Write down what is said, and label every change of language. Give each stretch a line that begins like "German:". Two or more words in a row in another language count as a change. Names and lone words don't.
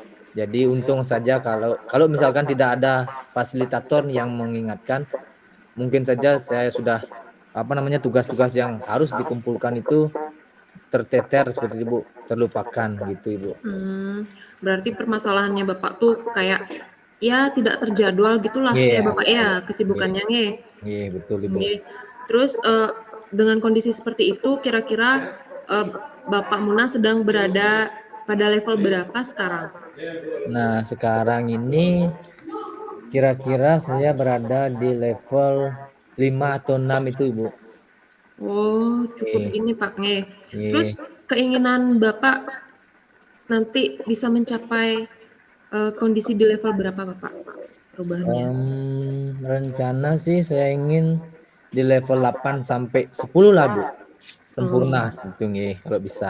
Indonesian: Jadi untung saja kalau kalau misalkan tidak ada fasilitator yang mengingatkan, mungkin saja saya sudah, apa namanya, tugas-tugas yang harus dikumpulkan itu terteter seperti itu, Bu, terlupakan gitu, Ibu. Berarti permasalahannya Bapak tuh kayak, ya tidak terjadwal gitulah ya Iya, Bapak betul. ya, Nggih, kesibukannya nggih? nggih, betul, Ibu. Nggih. Terus, dengan kondisi seperti itu kira-kira, eee, Bapak Muna sedang berada pada level berapa sekarang? Nah, sekarang ini kira-kira saya berada di level 5 atau 6 itu, Ibu. Oh, cukup Nggih, ini Pak, nggih. Terus nggih. keinginan Bapak nanti bisa mencapai, kondisi di level berapa Bapak perubahannya? Rencana sih saya ingin di level 8 sampai 10 lah, Bu. Sempurna Oh. gitu nggih, kalau bisa.